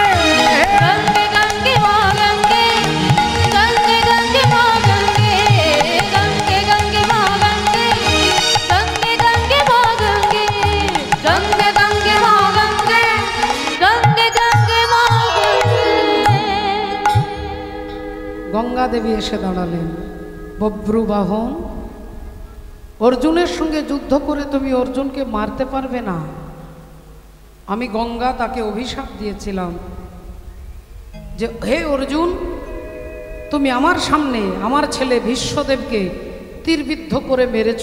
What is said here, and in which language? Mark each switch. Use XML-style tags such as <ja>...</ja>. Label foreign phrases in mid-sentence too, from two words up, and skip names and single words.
<hi>गंगे गंगे माँ गंगे, गंगे गंगे माँ गंगे, गंगे गंगे माँ गंगे, गंगे गंगे माँ गंगे, गंगे गंगे माँ गंगे, गंगे गंगे माँ गंगे।</hi> <bn>গঙ্গা দেবী এসে দাঁড়ালেন। বব্রুবাহন, অর্জুনের সঙ্গে যুদ্ধ করে তুমি অর্জুনকে মারতে পারবে না। আমি গঙ্গা তাকে অভিশাপ দিয়েছিলাম যে হে অর্জুন, তুমি আমার সামনে আমার ছেলে ভীষ্মদেবকে তীরবিদ্ধ করে মেরেছ।</bn>